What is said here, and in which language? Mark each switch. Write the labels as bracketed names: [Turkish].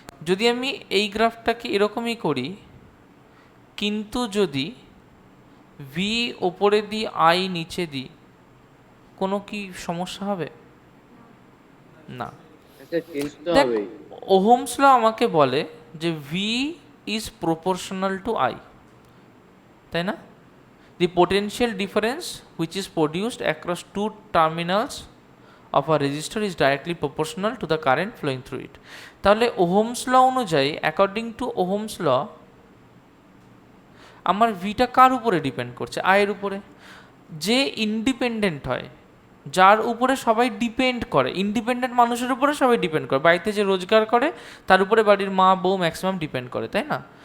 [Bangla] যদি আমি এই গ্রাফটাকে এরকমই করি, কিন্তু যদি ভি ওপরে দিই, আই নিচে দিই, কোনো কি সমস্যা হবে? না। স্যার চেঞ্জ তো দেখ, হবেই। ওহমস ল আমাকে বলে যে [English] V is proportional to I, [Bangla] তাই না? [English] The potential difference which is produced across two terminals of a resistor is directly proportional to the current flowing through it. [Bangla] তাহলে ওহমস ল অনুযায়ী, [English] according to Ohm's law, [Bangla] আমার ভিটা কার উপরে depend করছে? আয়ের উপরে। যে ইন্ডিপেন্ডেন্ট হয়, যার উপরে সবাই ডিপেন্ড করে, ইন্ডিপেন্ডেন্ট মানুষের উপরে সবাই ডিপেন্ড করে, বাড়িতে যে রোজগার করে তার উপরে বাড়ির মা বউ ম্যাক্সিমাম ডিপেন্ড করে, তাই না?